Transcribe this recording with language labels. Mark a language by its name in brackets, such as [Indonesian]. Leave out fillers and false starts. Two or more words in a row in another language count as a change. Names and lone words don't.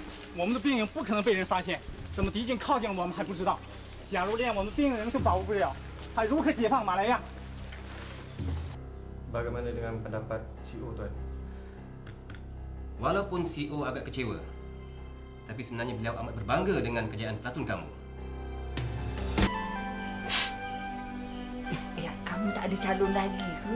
[Chinese] 我们的兵营不可能被人发现，怎么敌军靠近我们还不知道。假如连我们兵营都保护不了，还如何解放马来亚？ [Malay] Bagaimana dengan pendapat CEO tuan? Walaupun CEO agak kecewa, tapi sebenarnya beliau amat berbangga dengan kejayaan pelatun kamu. Kamu tak ada calon lagi ke?